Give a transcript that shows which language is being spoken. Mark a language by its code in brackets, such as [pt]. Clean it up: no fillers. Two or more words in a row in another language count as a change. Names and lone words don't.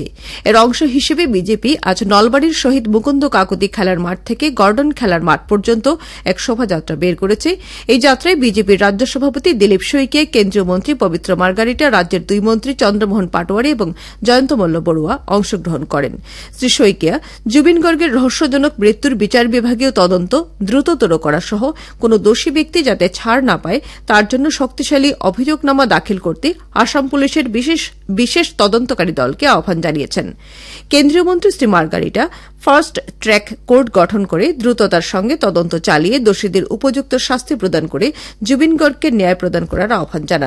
[bn] এর অংশ হিসেবে বিজেপি আজ নলবাড়ির শহীদ মুকুন্দ কাকতি খেলার মাঠ থেকে গর্ডন খেলার মাঠ পর্যন্ত এক শোভাযাত্রা বের করেছে। এই যাত্রায় বিজেপির রাজ্য সভাপতি দিলীপ শইকীয়া, কেন্দ্রীয় মন্ত্রী পবিত্র মার্গারিটা, রাজ্যের ২ মন্ত্রী চন্দ্রমোহন পাটোয়ারি এবং জয়ন্ত মল্ল বড়ুয়া অংশগ্রহণ করেন। শ্রী শইকীয়া জুবিন গর্গের রহস্যজনক মৃত্যুর বিচার বিভাগীয় তদন্ত দ্রুততর করা সহ কোন দোষী ব্যক্তি যাতে ছাড় না পায় তার জন্য শক্তিশালী অভিযোগনামা দাখিল করতে আসাম পুলিশের বিশেষ তদন্তকারী দলকে আহ্বান জানিয়েছেন। কেন্দ্রীয় মন্ত্রী শ্রী মার্গারিটা ফাস্ট ট্র্যাক কোর্ট গঠন করে দ্রুততার সঙ্গে তদন্ত চালিয়ে দোষীদের উপযুক্ত শাস্তি প্রদান করে জুবিন গর্গকে ন্যায় প্রদান করার আহ্বান জানান।